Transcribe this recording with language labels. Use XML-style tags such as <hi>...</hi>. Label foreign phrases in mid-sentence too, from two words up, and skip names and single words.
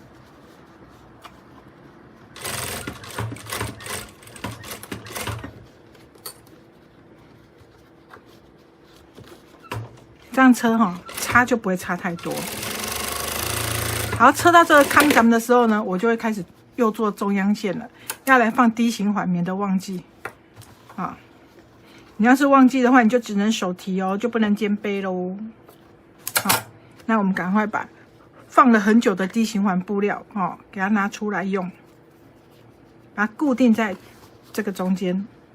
<zh>這樣車差就不會差太多。好，車到這個康咱們的時候呢，我就會開始又做中央線了，要來放 D 型環，免得忘記啊。你要是忘記的話，你就只能手提哦，就不能肩背嘍。好，那我們趕快把放了很久的D型環布料給它拿出來用，把它固定在這個中間。</zh>